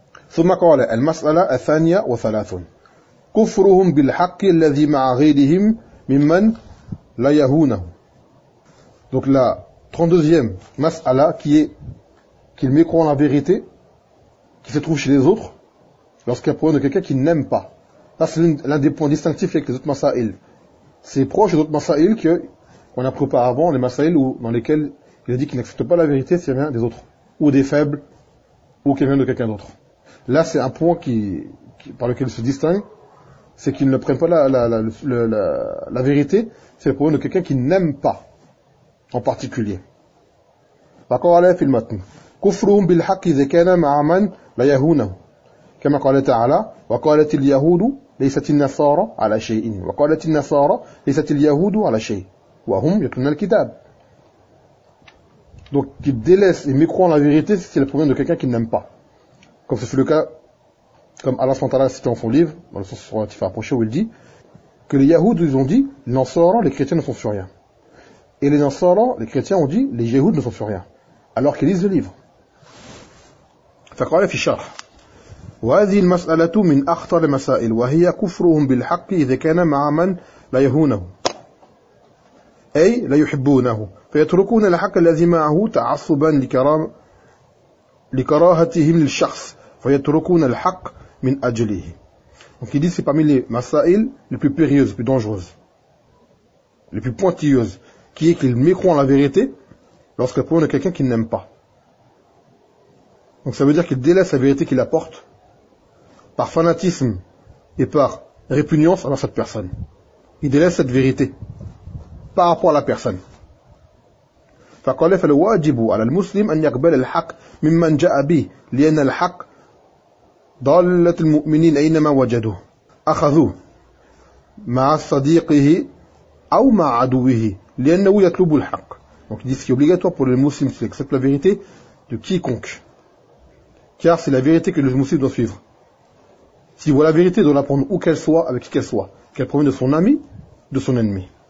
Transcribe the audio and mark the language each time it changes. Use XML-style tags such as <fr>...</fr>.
<ar>ثم قال المسألة الثانية وثلاثون كفرهم بالحق الذي مع غيرهم ممن لا يهونهم.</ar> <fr>Donc la 32e mas'ala qui est qu'ils mécroient la vérité qui se trouve chez les autres lorsqu'il y a problème de quelqu'un qui n'aime pas. Là, c'est l'un des points distinctifs avec les autres masa'il. C'est proche des autres masa'il qu'on a pris auparavant, les masa'il dans lesquels il a dit qu'il n'accepte pas la vérité si elle vient des autres, ou des faibles, ou qu'elle vient de quelqu'un d'autre. Là, c'est un point qui par lequel il se distingue, c'est qu'ils ne prennent pas la vérité, c'est le problème de quelqu'un qui n'aime pas, en particulier. D'accord, allez, filmatne.</fr> <ar>كفرهم بالحق إذا كان مع من لا يهونه كما قال تعالى وقالت اليهود ليست النصارى على شيء وقالت النصارى ليست اليهود على شيء وهم يتلون الكتاب.</ar> <fr>Donc qui délaisse et mécroit la vérité, c'est le problème de quelqu'un qui n'aime pas, comme ce fut le cas, comme Allah SWT l'a cité en son livre dans le sens relatif à approcher, où il dit que les Yahoud, ils ont dit les Nansara, les chrétiens ne sont sur rien, et les Nansara, les chrétiens ont dit les Yahoud ne sont sur rien alors qu'ils lisent le livre.</fr> <ar>فقال في شرح وهذه المسألة من أخطر المسائل وهي كفرهم بالحق إذا كان مع من لا يهونه أي لا يحبونه فيتركون الحق الذي معه تعصبا لكراهتهم للشخص فيتركون الحق من أجله.</ar> <fr>Donc il dit c'est parmi les masaïl les plus périlleuses, les plus dangereuses, les plus pointilleuses, qui est qu'ils mécroient la vérité lorsqu'elle provient de quelqu'un qu'ils n'aiment pas. Donc ça veut dire qu'il délaisse la vérité qu'il apporte par fanatisme et par répugnance envers cette personne. Il délaisse cette vérité par rapport à la personne.</fr> <ar>فقال فالواجب على المسلم أن يقبل الحق ممن جاء به لأن الحق ضالة المؤمنين أينما وجدوه أخذوه مع صديقه أو مع عدوه لأنه يطلب الحق.</ar> <fr>Donc il dit ce qui est obligatoire pour les muslims, c'est d'accepter la vérité de quiconque. Car c'est la vérité que le musulman doit suivre. S'il voit la vérité, il doit la prendre où qu'elle soit, avec qui qu'elle soit. Qu'elle provienne de son ami, de son ennemi.</fr>